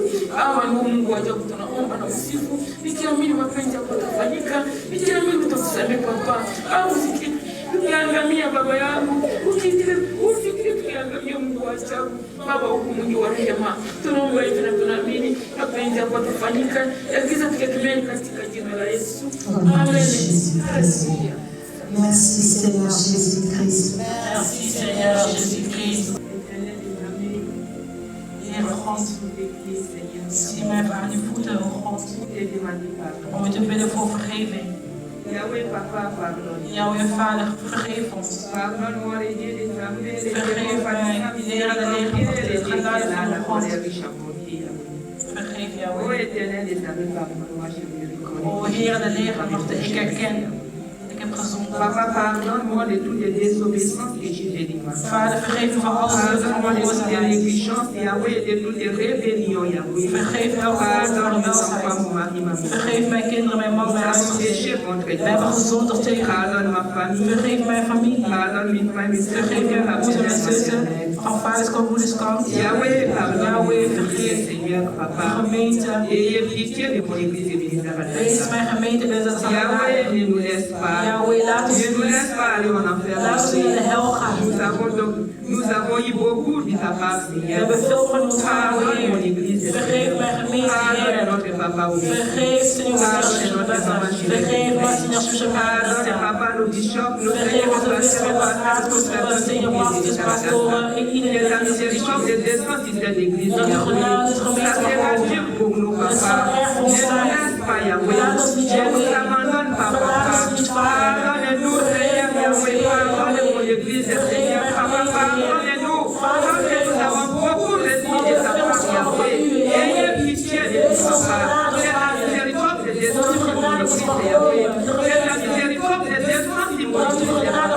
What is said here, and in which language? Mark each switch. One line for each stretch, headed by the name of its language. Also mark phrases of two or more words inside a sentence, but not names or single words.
Swahili: Baba ni Mungu wa ajabu, tunaomba na usifu. Nikiamini mapenzi yako yatafanyika. Nikiamini utakusamehe baba. Baba usikike tukiangamia baba yangu. Usikike tukiangamia Mungu wa ajabu. Baba huku mwingi wa rehema. Tunaomba hivi na tunaamini mapenzi yako yatafanyika. Yagiza tukikimeni katika jina la Yesu. Amen.
French: Merci Seigneur Jésus-Christ. Merci Seigneur Jésus-Christ.
Dutch: Zie mij aan je voeten, o God. Om u te bidden voor vergeving.
French: Yahweh Papa, pardon.
Dutch: Yahweh Vader, vergeef ons.
French: Pardonne-moi les dieux des armées, les
Dutch: Vergeef mij, Heer de legermachten, het geluid van de God. Vergeef
French: Ô Yahweh. Éternel des armées, pardonne-moi, je me O reconnais.
Dutch: Heer de legermachten, ik herken. Ik heb gezondigd.
French: Papa, pardonne-moi de toutes les désobéissances que j'ai faites.
Dutch: Vader, vergeef me van alles wat ik
French: Pardonne-moi de toutes les
Dutch: veroorzaakt.
French: négligences, Yahweh, et de toutes les rébellions, Yahweh.
Dutch: Vergeef elke vorm van
French: Pardonne mes
Dutch: mensheid.
French: enfants, mon mari, ma fille.
Dutch: Vergeef mijn kinderen, mijn man,
French: Nous
Dutch: mijn
French: avons
Dutch: huisgezin.
French: péché contre
Dutch: We hebben
French: toi.
Dutch: gezondigd tegen u.
French: Pardonne ma famille.
Dutch: Vergeef mijn familie.
French: Pardonne mes frères, mes sœurs,
Dutch: Vergeef
French: mes
Dutch: mijn
French: pères,
Dutch: broers en
French: mes
Dutch: mijn zussen.
French: sœurs.
Dutch: Van vaderskant, moederskant.
French: Yahweh, pardonne,
Dutch: Yahweh, vergeef, vergeef.
French: Seigneur,
Dutch: De
French: Papa.
Dutch: gemeente.
French: Ayez pitié de mon église Ebenezer
Dutch: Wees
French: Adasa.
Dutch: mijn gemeente bij de
French: Yahweh, ne nous laisse pas.
Dutch: Yahweh, laat ons
French: Ne nous
Dutch: niet.
French: laisse pas aller en enfer.
Dutch: Laat ons niet in de hel gaan.
French: Nous avons eu beaucoup de ta part,
Dutch: We
French: Seigneur.
Dutch: hebben veel van ons
French: Pardonne mon
Dutch: Heer.
French: église.
Dutch: Vergeef mijn gemeente,
French: Pardonne
Dutch: Heer.
French: notre papa aussi.
Dutch: Vergeef, Seigneur,
French: Pardonne notre maman
Dutch: Vergeef,
French: chérie. Seigneur, Pardonne, papa, nos bishops, nos
Dutch: Vergeef
French: frères,
Dutch: onze
French: nos
Dutch: bisschoppen,
French: sœurs, pastors, Seigneur,
Dutch: pastors, pastoren, en
French: que
Dutch: iedereen
French: ta
Dutch: die dit
French: miséricorde
Dutch: is.
French: descend sur cette église,
Dutch: Dat de
French: Yahweh.
Dutch: genade, de
French: Ça
Dutch: gemeente
French: sera
Dutch: mag
French: dur
Dutch: komen.
French: pour nous,
Dutch: Het zal
French: papa.
Dutch: erg voor
French: Ne
Dutch: ons
French: nous
Dutch: zijn.
French: laisse pas, Yahweh.
Dutch: Laat ons niet,
French: Ne nous Yahweh. abandonne pas,
Dutch: Verlaat
French: papa.
Dutch: ons niet, Vader.
French: Pardonne-nous, Seigneur, Yahweh. Pardonne mon église, Seigneur. Papa, pardonne-nous. Parce que nous avons beaucoup reçu de ta part, Yahweh. Ayez pitié de nous, papa. Que la miséricorde de Dieu soit sur mon église, Yahweh. Que la miséricorde de Dieu soit sur mon église, papa.